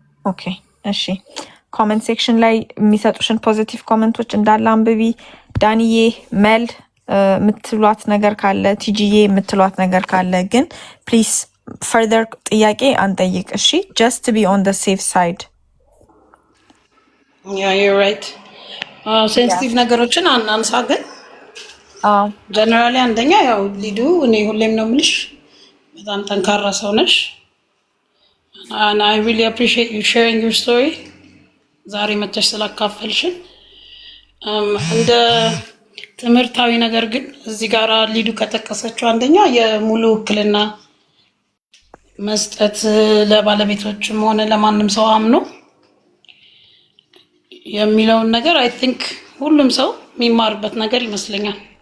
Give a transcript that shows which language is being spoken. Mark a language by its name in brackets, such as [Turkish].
[Amharic] ኦኬ እሺ ኮሜንት ሴክሽን ላይ የሚሰጡሽን ፖዚቲቭ ኮሜንቶች እንዳለ አንብቢ። ዳንዬ መል የምትሏት ነገር ካለ ቲጂዬ የምትሏት ነገር ካለ ግን ፕሊዝ ፈርደር ጥያቄ አንጠይቅ እሺ። [English] just to be on the safe side. Yeah, you're right. [Amharic] ሴንሲቲቭ ነገሮችን አናንሳ ግን ጀነራሊ አንደኛ ያው ሊዱ እኔ ሁሌም ነው የምልሽ በጣም ጠንካራ ሰው ነሽ. [English] And I really appreciate you sharing your story. [Amharic] ዛሬ መተሽ ስላካፈልሽን እንደ ትምህርታዊ ነገር ግን እዚህ ጋር ሊዱ ከጠቀሰችው አንደኛ የሙሉ ውክልና መስጠት ለባለቤቶችም ሆነ ለማንም ሰው አምኖ የሚለውን ነገር I think ሁሉም ሰው የሚማርበት ነገር ይመስለኛል።